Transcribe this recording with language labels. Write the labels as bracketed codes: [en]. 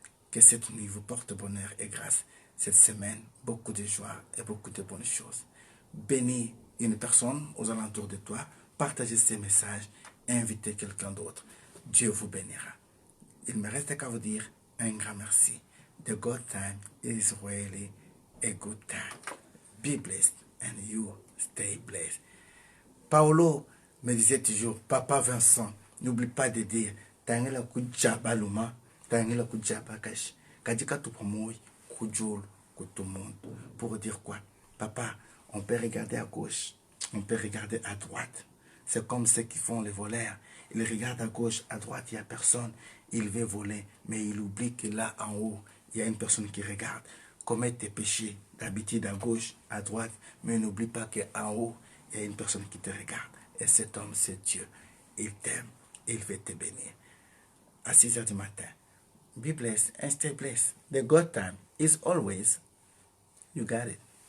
[fr] Que cette nuit vous porte bonheur et grâce. Cette semaine, beaucoup de joie et beaucoup de bonnes choses. Bénis une personne aux alentours de toi, partagez ces messages, invitez quelqu'un d'autre. Dieu vous bénira. Il me reste qu'à vous dire un grand merci. [en] The God time is really a good time. Be blessed and you stay blessed. [fr] Paolo me disait toujours, Papa Vincent, n'oublie pas de dire, Tangela Kujaba Luma, Tangela Kujaba Kash, Kajika Tupamoy, Kujol, Kutumon. Pour dire quoi? Papa, on peut regarder à gauche, on peut regarder à droite. C'est comme ceux qui font les voleurs. Ils regardent à gauche, à droite, il n'y a personne. Il veut voler, mais il oublie que là en haut, il y a une personne qui regarde. Commettre tes péchés d'habitude à gauche, à droite, mais n'oublie pas qu'en haut, il y a une personne qui te regarde. Et cet homme, c'est Dieu. Il t'aime, il veut te bénir. À 6 heures du matin, [en] be blessed and stay blessed. The God time is always, you got it.